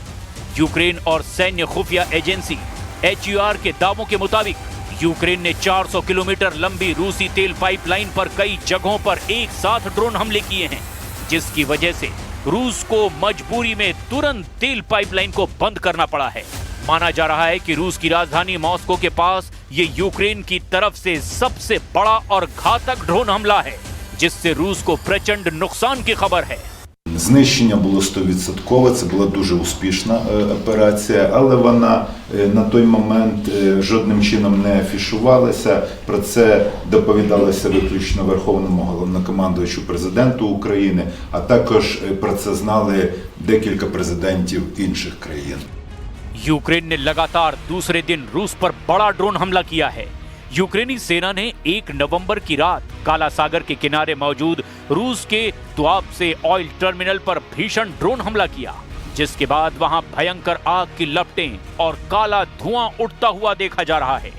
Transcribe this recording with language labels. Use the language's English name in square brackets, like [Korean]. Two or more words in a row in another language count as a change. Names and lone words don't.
[Hindi] यूक्रेन और सैन्य खुफिया एजेंसी HUR के दावों के मुताबिक यूक्रेन ने 400 किलोमीटर लंबी रूसी तेल पाइपलाइन पर कई जगहों पर एक साथ ड्रोन हमले किए हैं, जिसकी वजह से रूस को मजबूरी में तुरंत तेल पाइपलाइन को बंद करना पड़ा है। माना जा रहा है कि रूस की राजधानी मॉस्को के पास ये यूक्रेन की तरफ से सबसे बड़ा और घातक ड्रोन हमला है, जिससे रूस को प्रचंड नुकसान की खबर है। [Ukrainian] Знищення було 100%, це була дуже успішна операція, але вона на той момент жодним чином не афішувалася. Про це доповідалося виключно Верховному головнокомандувачу президенту України, а також про це знали декілька президентів інших країн. [Hindi] यूक्रेन ने लगातार दूसरे दिन रूस पर बड़ा ड्रोन हमला किया है। यूक्रेनी सेना ने 1 नवंबर की रात काला सागर के किनारे मौजूद रूस के तुआब ऑयल टर्मिनल पर भीषण ड्रोन हमला किया, जिसके बाद वहां भयंकर आग की लपटें और काला धुआं उठता हुआ देखा जा रहा है।